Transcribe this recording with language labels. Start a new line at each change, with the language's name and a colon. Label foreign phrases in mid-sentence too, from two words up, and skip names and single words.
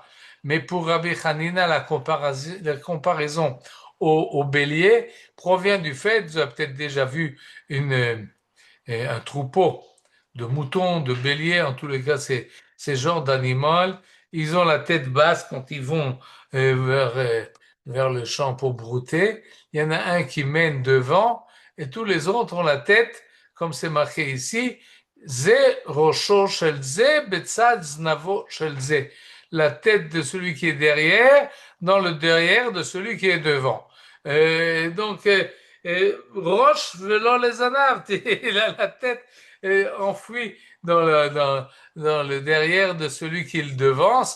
French: Mais pour Rabbi Hanina, la comparaison au bélier provient du fait, vous avez peut-être déjà vu un troupeau de moutons, de béliers, en tous les cas, ces genres d'animaux, ils ont la tête basse quand ils vont vers le champ pour brouter. Il y en a un qui mène devant et tous les autres ont la tête, comme c'est marqué ici,
Hebrew: זה ראשו של זה בצד זנבו של זה.
French: La tête de celui qui est derrière dans le derrière de celui qui est devant. Roche velon les anaves, il a la tête enfouie dans le derrière de celui qui le devance.